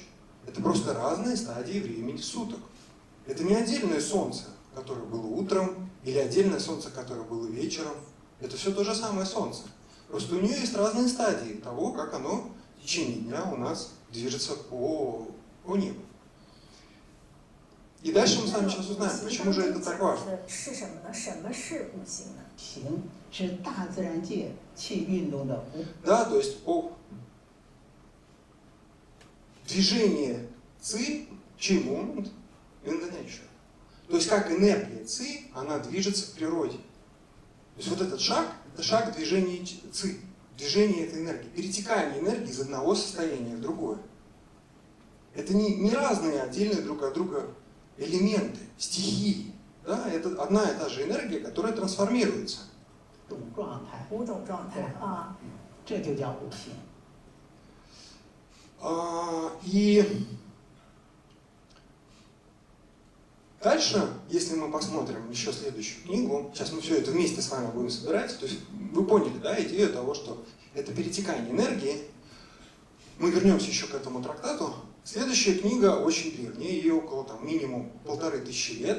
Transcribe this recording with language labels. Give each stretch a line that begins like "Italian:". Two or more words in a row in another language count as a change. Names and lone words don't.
Russian: Это просто разные стадии времени суток. Это не отдельное солнце, которое было утром, или отдельное солнце, которое было вечером. Это все то же самое солнце. Просто у нее есть разные стадии того, как оно в течение дня у нас движется по небу. И дальше мы с вами сейчас узнаем, почему же это так важно.
Chinese: 是什么呢？什么是五行呢？行是大自然界气运动的无
Russian: Да, то есть движение ци,
English: chi movement in the nature.
Russian: То есть как энергия ци, она движется в природе. То есть вот этот шаг, это шаг движения ци, движение этой энергии, перетекание энергии из одного состояния в другое. Это не разные отдельные друг от друга элементы, стихии. Да? Это одна и та же энергия, которая трансформируется.
Chinese: 种状态，五种状态啊。这就叫五行。
Russian: И дальше, если мы посмотрим еще следующую книгу, сейчас мы все это вместе с вами будем собирать, то есть вы поняли, да, идею того, что это перетекание энергии. Мы вернемся еще к этому трактату. Следующая книга очень древняя, ей около там, минимум 1500 лет.